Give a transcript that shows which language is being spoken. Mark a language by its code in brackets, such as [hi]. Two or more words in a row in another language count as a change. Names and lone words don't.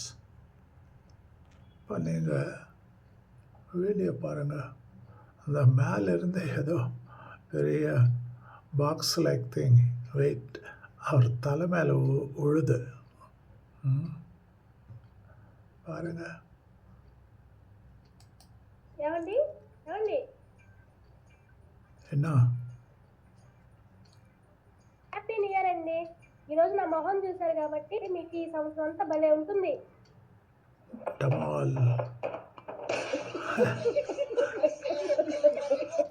[ta] இப்போ நீங்கள் வீடியோ பாருங்கள், அந்த மேலேருந்து ஏதோ பெரிய [en] box like thing weight [ta] அவர் தலை மேலே உழுது பாருங்க. என்ன [en] Happy New Year అండి. [te] ఈరోజు నా మొహం చూశారు కాబట్టి మీకు ఈ సంవత్సరం అంతా భలే ఉంటుంది. టమాల్